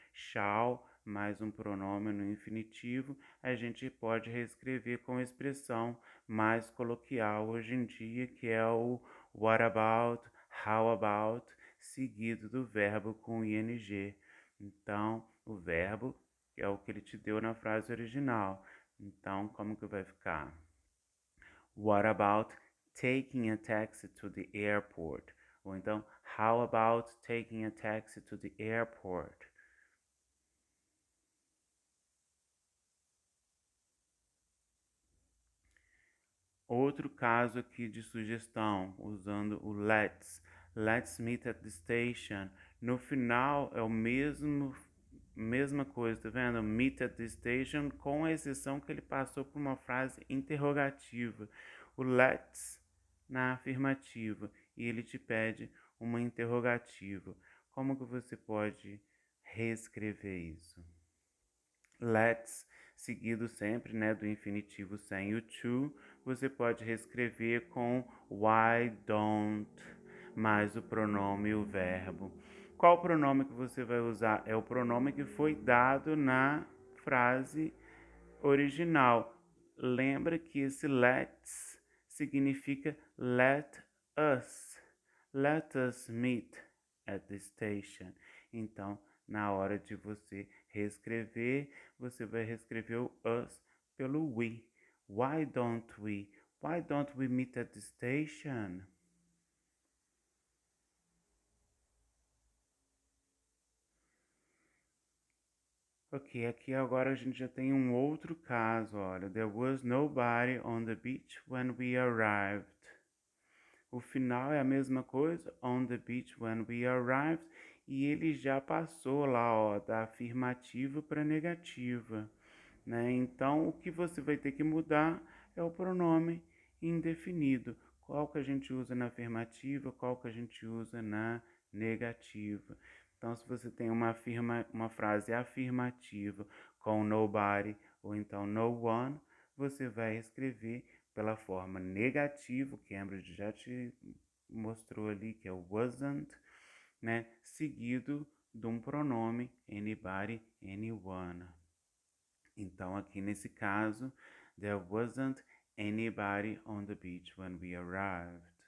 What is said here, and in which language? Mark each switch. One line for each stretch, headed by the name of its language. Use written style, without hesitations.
Portuguese: Shall mais um pronome no infinitivo, a gente pode reescrever com a expressão mais coloquial hoje em dia, que é o
English: what about, how about,
Portuguese: seguido do verbo com ing. Então, o verbo é o que ele te deu na frase original. Então, como que vai ficar?
English: What about taking a taxi to the airport?
Portuguese: Ou então,
English: how about taking a taxi to the airport?
Portuguese: Outro caso aqui de sugestão, usando o let's.
English: Let's meet at the station.
Portuguese: No final é o mesma coisa, tá vendo?
English: Meet at the station,
Portuguese: com a exceção que ele passou por uma frase interrogativa. O let's na afirmativa e ele te pede uma interrogativa. Como que você pode reescrever isso? Let's, seguido sempre, né, do infinitivo sem o to, você pode reescrever com
English: why don't,
Portuguese: mais o pronome e o verbo. Qual pronome que você vai usar? É o pronome que foi dado na frase original. Lembra que esse let's significa
English: let us. Let us meet at the station.
Portuguese: Então, na hora de você reescrever, você vai reescrever o us pelo we.
English: Why don't we? Why don't we meet at the station?
Portuguese: Ok, aqui agora a gente já tem um outro caso, olha.
English: There was nobody on the beach when we arrived.
Portuguese: O final é a mesma coisa,
English: on the beach when we arrived,
Portuguese: e ele já passou lá, ó, da afirmativa para negativa, né? Então, o que você vai ter que mudar é o pronome indefinido. Qual que a gente usa na afirmativa, qual que a gente usa na negativa. Então, se você tem uma frase afirmativa com nobody ou então no one, você vai escrever pela forma negativa, que Cambridge já te mostrou ali, que é o wasn't, né? Seguido de um pronome anybody, anyone. Então, aqui nesse caso,
English: there wasn't anybody on the beach when we arrived.